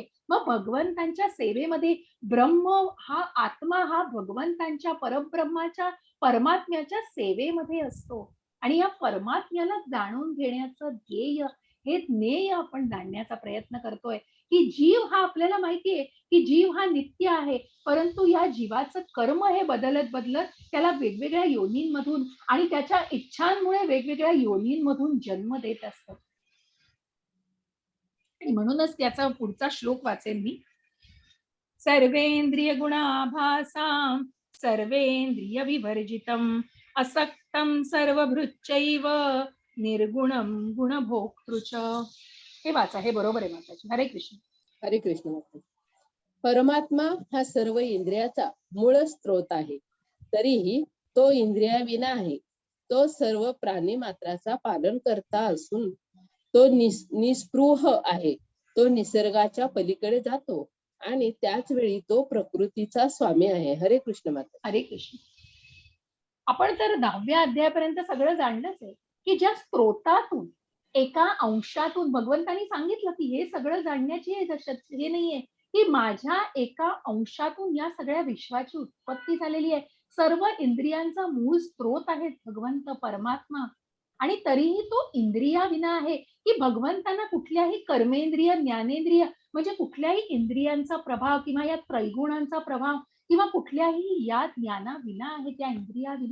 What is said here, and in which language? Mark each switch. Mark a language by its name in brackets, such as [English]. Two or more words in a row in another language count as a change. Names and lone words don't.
[Marathi] मग भगवंतांच्या सेवेमध्ये ब्रह्म हा आत्मा हा भगवंतांच्या परब्रह्माच्या परमात्म्याच्या सेवेमध्ये असतो आणि या परमात्म्याला जाणून घेण्याचं ध्येय हे ज्ञेय आपण जाणण्याचा प्रयत्न करतोय की जीव हा आपल्याला माहितीये की जीव हा नित्य आहे, परंतु या जीवाचं कर्म हे बदलत बदलत त्याला वेगवेगळ्या योनींमधून आणि त्याच्या इच्छांमुळे वेगवेगळ्या योनींमधून जन्म देत असतं. आणि म्हणूनच त्याचा पुढचा श्लोक वाचेल मी. [Sanskrit] सर्वेंद्रिय गुणाभासां सर्वेंद्रिय विवर्जितम् असक्तं सर्वभृच्चैव निर्गुणं गुणभोक्तृच. [Marathi] हे वाचा. हे बरोबर आहे माताजी. हरे कृष्ण. हरे कृष्ण माताजी. परमात्मा हा सर्व इंद्रियाचा मूळ स्त्रोत आहे. तरीही तो इंद्रियाविना आहे. तो सर्व प्राणी मात्राचा पालन करता असून तो निस्पृह आहे. तो निसर्गाच्या पलीकडे जातो आणि त्याच वेळी तो प्रकृतीचा स्वामी आहे. हरे कृष्ण माता. हरे कृष्ण. आपण तर 10व्या अध्यायापर्यंत सगळं जाणलंच आहे की ज्या स्त्रोतातून एका अंशातून भगवंतांनी सांगितलं की हे सगळं जाणण्याची हे नाहीये की माझ्या एका अंशातून या सगळ्या विश्वाची उत्पत्ती झालेली आहे. सर्व इंद्रियांचा मूळ स्त्रोत आहे भगवंत परमात्मा आणि तरीही तो इंद्रियाविना आहे की भगवंतांना कुठल्याही कर्मेंद्रिय, ज्ञानेंद्रिय म्हणजे कुठल्याही इंद्रियांचा प्रभाव किंवा या त्रैगुणांचा प्रभाव किंवा कुठल्याही या ज्ञानाविना आहे, त्या इंद्रियाविना.